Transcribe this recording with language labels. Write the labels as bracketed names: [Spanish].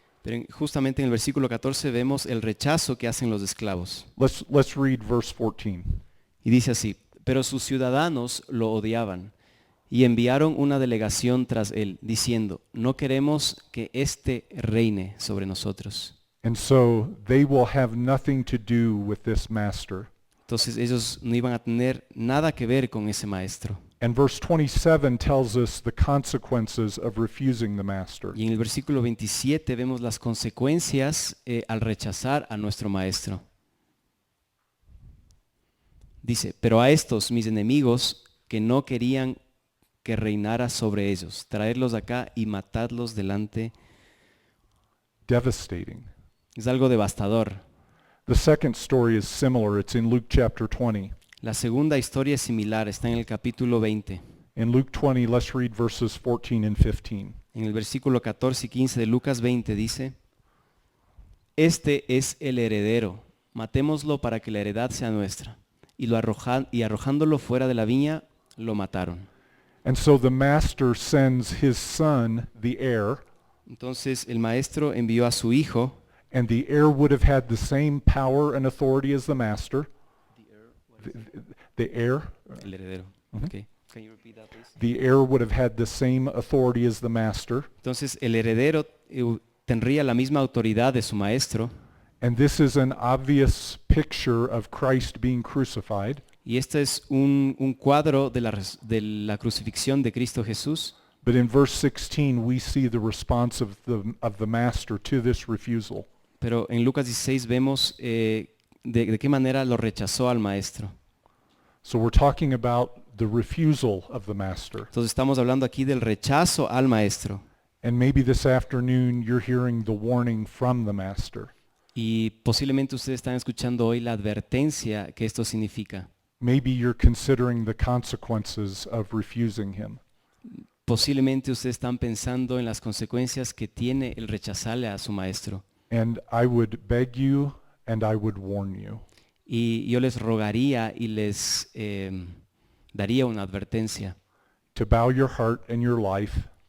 [Spanish] Pero justamente en el versículo 14 vemos el rechazo que hacen los esclavos. [English] Let's read verse 14. [Spanish] Y dice así, pero sus ciudadanos lo odiaban y enviaron una delegación tras él, diciendo, no queremos que éste reine sobre nosotros. [English] And so they will have nothing to do with this master. [Spanish] Entonces ellos no iban a tener nada que ver con ese maestro. [English] And verse 27 tells us the consequences of refusing the master. [Spanish] Y en el versículo 27 vemos las consecuencias al rechazar a nuestro maestro. Dice, pero a estos mis enemigos que no querían que reinara sobre ellos, traerlos acá y matadlos delante. [English] Devastating. [Spanish] Es algo devastador. [English] The second story is similar. It's in Luke chapter 20. [Spanish] La segunda historia es similar, está en el capítulo 20. [English] In Luke 20, let's read verses 14 and 15. [Spanish] En el versículo 14 y 15 de Lucas 20 dice, este es el heredero, matémoslo para que la heredad sea nuestra. Y arrojándolo fuera de la viña, lo mataron. [English] And so the master sends his son, the heir, [Spanish] Entonces el maestro envió a su hijo, [English] and the heir would have had the same power and authority as the master. The heir, [Spanish] el heredero. Okay. [English] Can you repeat that, please? the heir would have had the same authority as the master. [Spanish] Entonces el heredero tendría la misma autoridad de su maestro. [English] And this is an obvious picture of Christ being crucified. [Spanish] Y este es un cuadro de la crucifixión de Cristo Jesús. [English] But in verse 16, we see the response of the master to this refusal. [Spanish] Pero en Lucas 16 vemos de qué manera lo rechazó al maestro. [English] So we're talking about the refusal of the master. [Spanish] Entonces estamos hablando aquí del rechazo al maestro. [English] And maybe this afternoon you're hearing the warning from the master. [Spanish] Y posiblemente ustedes están escuchando hoy la advertencia que esto significa. [English] Maybe you're considering the consequences of refusing him. [Spanish] Posiblemente ustedes están pensando en las consecuencias que tiene el rechazarle a su maestro. [English] And I would beg you and I would warn you. [Spanish] Y yo les rogaría y les daría una advertencia [English] To bow your heart and your life,